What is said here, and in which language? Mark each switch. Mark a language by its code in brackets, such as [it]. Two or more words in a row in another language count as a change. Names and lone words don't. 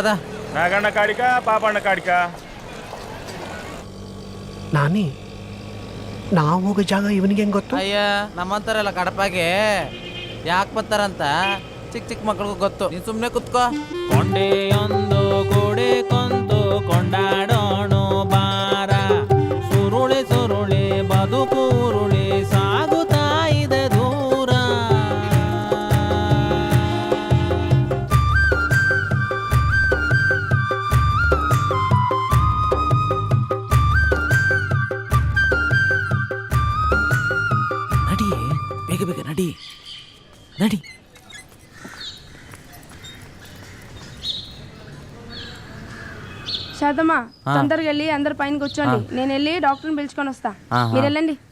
[te] నాగಣ್ಣ కాడికా పాపಣ್ಣ కాడికా? [kn] ನಾನಿ ನಾವು ಹೋಗೋ ಜಾಗ ಇವನಿಗೆ ಹೆಂಗ್ ಗೊತ್ತು? ಅಯ್ಯ ನಮ್ಮಂತಾರೆಲ್ಲ ಕಡಪಾಗೆ ಯಾಕೆ ಬರ್ತಾರಂತ ಚಿಕ್ಕ ಚಿಕ್ಕ ಮಕ್ಳಿಗೂ ಗೊತ್ತು. ನೀನು ಸುಮ್ಮನೆ ಕುತ್ಕೋ. ಕೊಂಡೆಯೊಂದು ಕೂಡೆ ಕೊಂತು ಕೊಂಡಾಡೋಣ ಬಾರ ಸುರುಳಿ ಸುರುಳಿ ಬದುಕೂರುಳಿ ಸಾಗುತ್ತಾ ಇದೆ ದೂರ. ನಡಿ ಬೇಗ ಬೇಗ ನಡಿ ನಡಿ. [te] శారదమ్మ తొందరగా వెళ్ళి అందరు పైన కూర్చోండి. నేను వెళ్ళి డాక్టర్ని పిలుచుకొని వస్తా. మీరు వెళ్ళండి.